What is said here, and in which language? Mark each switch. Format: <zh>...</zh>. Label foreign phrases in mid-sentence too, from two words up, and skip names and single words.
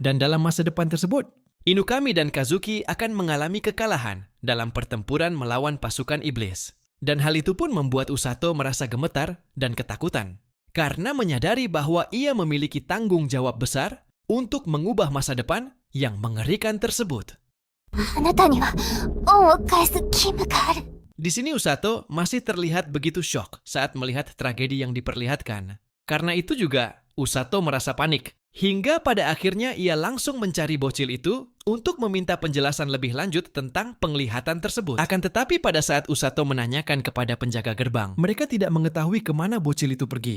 <id>Dan dalam masa depan tersebut, Inukami dan Kazuki akan mengalami kekalahan dalam pertempuran melawan pasukan iblis. Dan hal itu pun membuat Usato merasa gemetar dan ketakutan, karena menyadari bahwa ia memiliki tanggung jawab besar untuk mengubah masa depan yang mengerikan tersebut.</id> <ja>あなたには恩を返す義務がある。</ja> <id>Di sini Usato masih terlihat begitu syok saat melihat tragedi yang diperlihatkan. Karena itu juga Usato merasa panik. Hingga pada akhirnya ia langsung mencari bocil itu untuk meminta penjelasan lebih lanjut tentang penglihatan tersebut. Akan tetapi pada saat Usato menanyakan kepada penjaga gerbang, mereka tidak mengetahui kemana bocil itu pergi.</id>